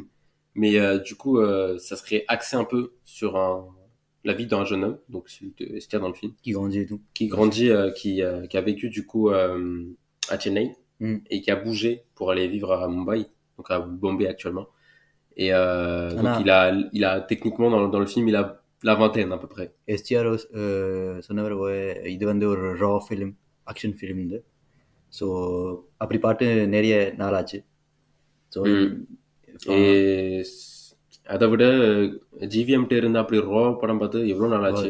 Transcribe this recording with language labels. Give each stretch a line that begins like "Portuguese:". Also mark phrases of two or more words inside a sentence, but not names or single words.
French: Mais du coup, ça serait axé un peu sur la vie d'un jeune homme, donc celui de SK dans le film. Qui grandit et tout. Qui grandit, qui a vécu du coup à Chennai et qui a bougé pour aller vivre à Mumbai, donc à Bombay actuellement. Et donc il a techniquement dans le film, il a la vingtaine à peu près.
Tamil: STR சொன்னவர் இது வந்து ஒரு
English: raw film action film
Tamil: இது ஸோ அப்படி பாட்டு நிறைய நாளாச்சு ஸோ அதை விட ஜிவிஎம்டி இருந்து அப்படி ரா படம் பார்த்து எவ்வளோ நாள் ஆச்சு.